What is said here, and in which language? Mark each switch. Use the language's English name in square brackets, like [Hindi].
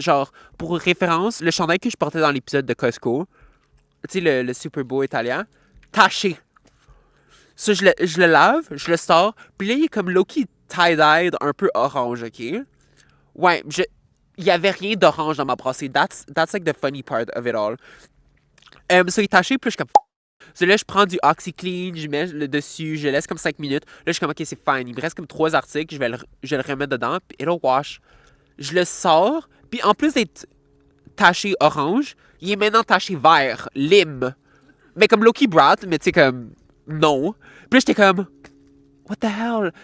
[French] Genre, pour référence, le chandail que je portais dans l'épisode de Costco, tu sais, le Super Bowl italien, taché. Ça, je le lave, je le sors. Puis là, il est comme [English] low-key tie-dyed, [French] un peu orange, OK? Ouais, il y avait rien d'orange dans ma brassée. [English] That's like the funny part of it all. [French] Ça, il est taché, puis je suis comme... So, là, je prends du OxyClean, je mets le dessus, je laisse comme 5 minutes. Là, je suis comme, OK, c'est fine. Il me reste comme 3 articles, je vais le remettre dedans, puis [English] it'll wash. [French] Je le sors, puis en plus d'être taché orange, il est maintenant taché vert, lime. Mais comme Loki Brat, mais tu sais, comme, non. Puis là, j'étais comme, [English] what the hell?